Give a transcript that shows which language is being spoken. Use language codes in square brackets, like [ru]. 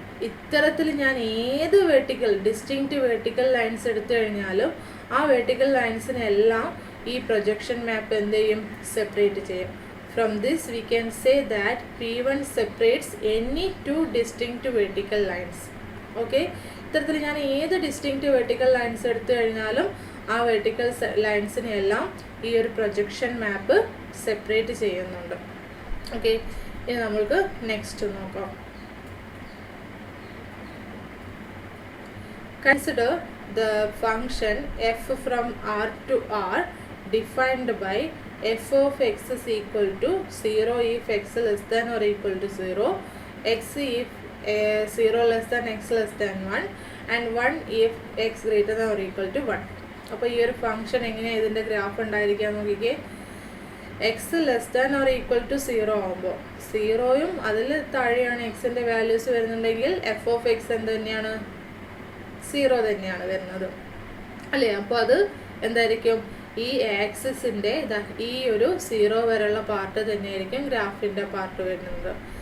[ml] ഇത്തരത്തിൽ ഞാൻ ഏത് ഡിസ്റ്റിങ്ക്റ്റ് വെർട്ടിക്കൽ ലൈൻസ് എടുത്തു കഴിഞ്ഞാലും ആ വെർട്ടിക്കൽ ലൈൻസിനെല്ലാം ഈ പ്രൊജക്ഷൻ മാപ്പ് എന്ത് ചെയ്യും? സെപ്പറേറ്റ് ചെയ്യും. [en] From this we can say that P1 separates any two distinct vertical lines. [ml] Okay, ഇത്തരത്തിൽ ഞാൻ ഏത് ഡിസ്റ്റിങ്ക്റ്റ് വെർട്ടിക്കൽ ലൈൻസ് എടുത്തു കഴിഞ്ഞാലും ആ വെർട്ടിക്കൽ ലൈൻസിനെ എല്ലാം ഈ ഒരു പ്രൊജക്ഷൻ മാപ്പ് സെപ്പറേറ്റ് ചെയ്യുന്നുണ്ട്. ഓക്കെ, ഇനി നമുക്ക് നെക്സ്റ്റ് നോക്കാം. [en] Consider the function f from R to R defined by f of x is equal to 0 if x less than or equal to 0, x if 0 less than x less than 1 and 1 if x greater than or equal to 1. [ml] അപ്പോൾ ഈ ഒരു function എങ്ങനെയാണ് ഇതിൻ്റെ graph ഉണ്ടായിരിക്കുക നോക്കിക്കേ. X less than or equal to 0 ആകുമ്പോൾ 0യും അതിൽ താഴെയാണ് എക്സിൻ്റെ വാല്യൂസ് വരുന്നുണ്ടെങ്കിൽ എഫ് ഓഫ് എക്സ് എന്ത് തന്നെയാണ്, 0 തന്നെയാണ് വരുന്നത് അല്ലേ. അപ്പോൾ അത് എന്തായിരിക്കും, ഈ ആക്സിസിൻ്റെ ഈ ഒരു 0 വരെയുള്ള പാർട്ട് തന്നെയായിരിക്കും ഗ്രാഫിൻ്റെ പാർട്ട് വരുന്നത്.